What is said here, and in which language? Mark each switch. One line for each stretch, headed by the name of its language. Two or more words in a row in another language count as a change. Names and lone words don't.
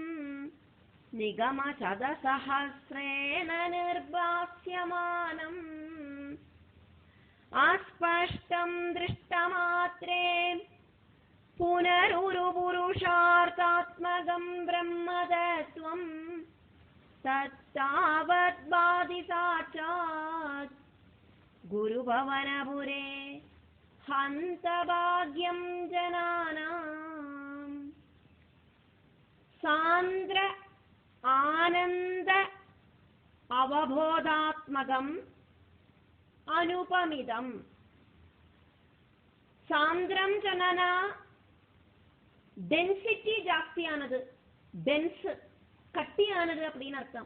Sanskrit: നിഗമശതസഹസ്രേണ നിർഭാസ്യമാനം ആസ്പഷ്ടം ദൃഷ്ടമാത്രേ പുനരുരുപുരുഷാർത്ഥാത്മകം ബ്രഹ്മതത്വം തത്താവത് ബാധി സാക്ഷാത് ഗുരുഭവനപുരേ ഹന്ത ഭാഗ്യം ജനാനാം. சாந்திர ஆனந்த அவபோதாத்மகம் அனுபமிதம்.
Tamil: சாந்திரம் சொன்னா டென்சிட்டி ஜாஸ்தியானது, டென்ஸ் கட்டியானது அப்படின்னு அர்த்தம்.